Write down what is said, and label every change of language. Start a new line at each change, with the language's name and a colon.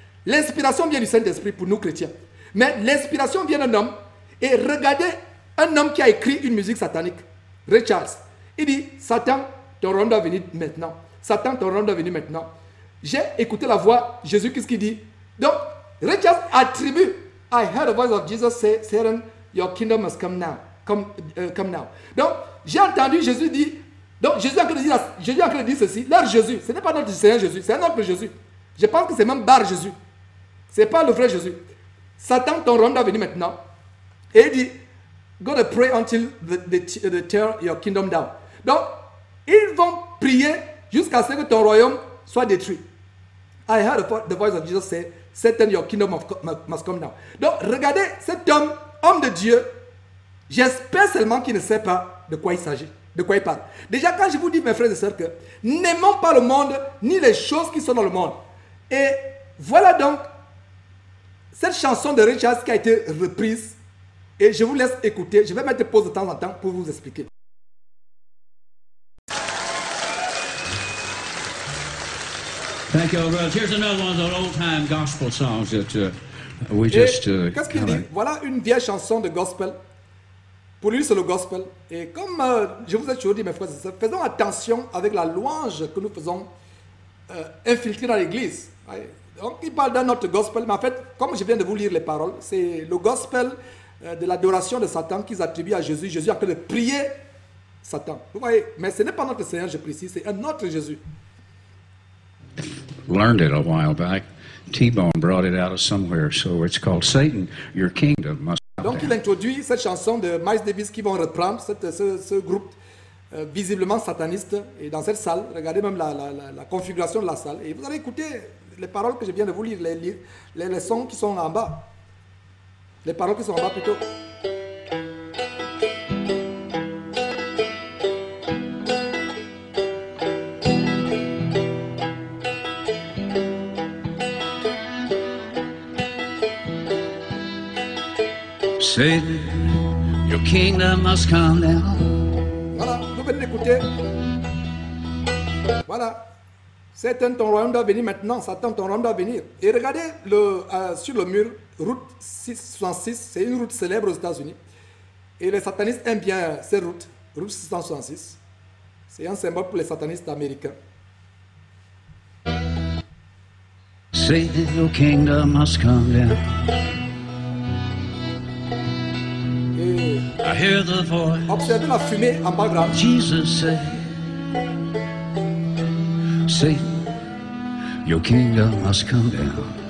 French: L'inspiration vient du Saint-Esprit pour nous chrétiens. Mais l'inspiration vient d'un homme. Et regardez un homme qui a écrit une musique satanique, Ray Charles. Il dit, Satan, ton royaume doit venir maintenant. Satan, ton royaume doit venir maintenant. J'ai écouté la voix, Jésus, qu'est-ce qu'il dit? Donc, Ray Charles attribue,
English: I heard the voice of Jesus say, Satan, your kingdom must come now. Come now.
French: Donc, j'ai entendu Jésus dire, donc Jésus a en train de dire ceci, leur Jésus, ce n'est pas notre Seigneur Jésus, c'est un autre Jésus. Je pense que c'est même Bar Jésus. Ce n'est pas le vrai Jésus. Satan, ton royaume doit venir maintenant. Et il dit,
English: go to pray until they tear your kingdom down.
French: Donc, ils vont prier jusqu'à ce que ton royaume soit détruit.
English: I heard the voice of Jesus say, Satan, your kingdom must come down.
French: Donc, regardez cet homme de Dieu, j'espère seulement qu'il ne sait pas de quoi il s'agit, de quoi il parle. Déjà, quand je vous dis, mes frères et sœurs, que n'aimons pas le monde, ni les choses qui sont dans le monde. Et voilà donc cette chanson de Ray Charles qui a été reprise. Et je vous laisse écouter. Je vais mettre pause de temps en temps pour vous expliquer.
English: Thank you, brother. Here's another one of those old-time gospel songs that we just...
French: Qu'est-ce qu'il dit? Voilà une vieille chanson de gospel. Pour lui, c'est le gospel. Et comme je vous ai toujours dit, mes frères et sœurs, faisons attention avec la louange que nous faisons infiltrer dans l'église. Donc, il parle d'un autre gospel, mais en fait, comme je viens de vous lire les paroles, c'est le gospel de l'adoration de Satan qu'ils attribuent à Jésus. Jésus a en train de prier Satan. Vous voyez, mais ce n'est pas notre Seigneur, je précise, c'est un autre Jésus.
English: Learned it a while back. T-Bone brought it out of somewhere, so it's called Satan, Your Kingdom Must.
French: Donc il introduit cette chanson de Miles Davis qui vont reprendre ce groupe visiblement sataniste. Et dans cette salle, regardez même la configuration de la salle. Et vous allez écouter les paroles que je viens de vous lire, les sons qui sont en bas. Les paroles qui sont en bas plutôt.
English: Satan, your kingdom must come down.
French: Voilà, vous venez d'écouter. Voilà. Satan, ton royaume doit venir maintenant. Satan, ton royaume doit venir. Et regardez sur le mur, route 666, c'est une route célèbre aux États-Unis. Et les satanistes aiment bien cette route, route 666. C'est un symbole pour les satanistes américains.
English: Satan, your kingdom must come down.
French: Et
English: I hear the voice.
French: observez la fumée en background.
English: Jesus said, Satan, your kingdom must come down.